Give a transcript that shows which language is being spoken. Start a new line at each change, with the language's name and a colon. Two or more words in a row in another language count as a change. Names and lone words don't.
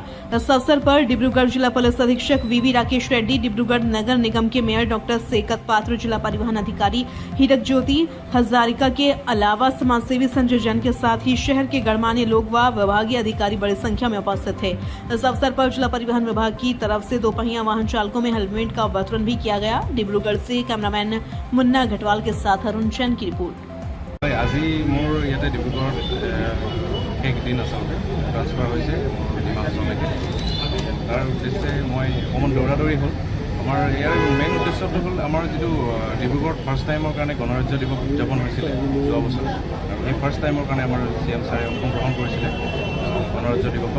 Hindi: इस अवसर पर डिब्रूगढ़ जिला पुलिस अधीक्षक वीवी राकेश रेड्डी, डिब्रूगढ़ नगर निगम के मेयर डॉक्टर सेकत पात्र, जिला परिवहन अधिकारी हीरक ज्योति हजारिका के अलावा समाजसेवी संजय जैन के साथ ही शहर के गणमान्य लोग व विभागीय अधिकारी बड़ी संख्या में उपस्थित थे। इस अवसर पर जिला परिवहन विभाग की तरफ से दोपहिया वाहन चालकों में हेलमेट का वितरण भी किया गया। डिब्रूगढ़ से कैमरामैन मुन्ना घटवाल के साथ अरुण जैन की रिपोर्ट।
Assamese: আজি মোৰ ইয়াতে ডিব্ৰুগড়ত একদিন আচলতে ট্ৰান্সফাৰ হৈছে ডিমাহাছাওলৈকে। তাৰ উদ্দেশ্যে মই অকণমান দৌৰা-দৌৰি হ'ল। আমাৰ ইয়াৰ মেইন উদ্দেশ্যটো হ'ল আমাৰ যিটো ডিব্ৰুগড়ত
English: first timeৰ
Assamese: কাৰণে গণৰাজ্য দিৱস উদযাপন হৈছিলে যোৱা বছৰ, আৰু সেই
English: first timeৰ
Assamese: কাৰণে আমাৰ CM ছাৰে অংশগ্ৰহণ কৰিছিলে গণৰাজ্য দিৱসত।